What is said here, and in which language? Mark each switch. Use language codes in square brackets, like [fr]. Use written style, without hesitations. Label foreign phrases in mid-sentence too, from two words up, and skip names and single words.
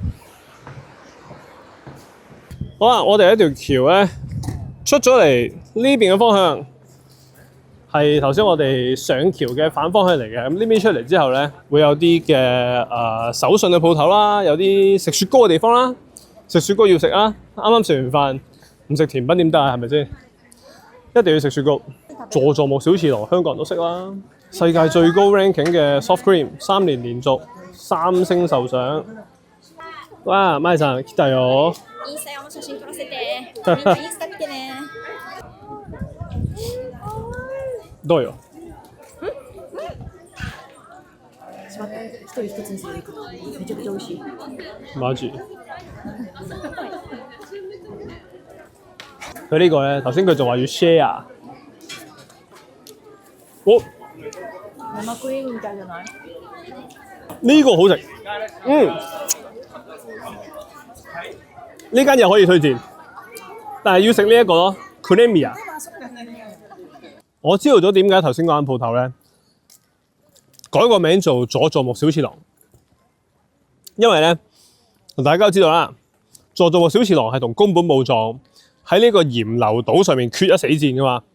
[yue] 好啦，我哋一條橋咧出咗嚟呢邊嘅方向，係頭先我哋上橋嘅反方向嚟嘅。咁呢邊出嚟之後咧，會有啲嘅手信嘅鋪頭啦，有啲食雪糕嘅地方啦。食雪糕要食啊！啱啱食完飯，唔食甜品點得啊？係咪先？一定要食雪糕。佐佐木小次郎，香港人都識啦。世界最高 ranking 嘅 [en] soft cream， [yue] 3年連續3星受賞。哇， [ja] マイさん来たよ。インスタ用の写真撮らせて。みんなインスタ見てね。どうよ。しまった。一人一つにするから。めちゃくちゃ美味しい。マジ。 [yue] 佢呢個咧，頭先佢仲話要 share。哦， [ja] 生クリームみたいじゃない？ [yue] 呢個好食。呢間嘢可以推薦，但係要食呢一個咯 ，Cremia。我知道咗點解頭先嗰間鋪頭咧改個名做佐佐木小次郎，因為咧大家都知道啦，佐佐木小次郎係同宮本武藏喺呢個鹽流島上面決一死戰噶嘛。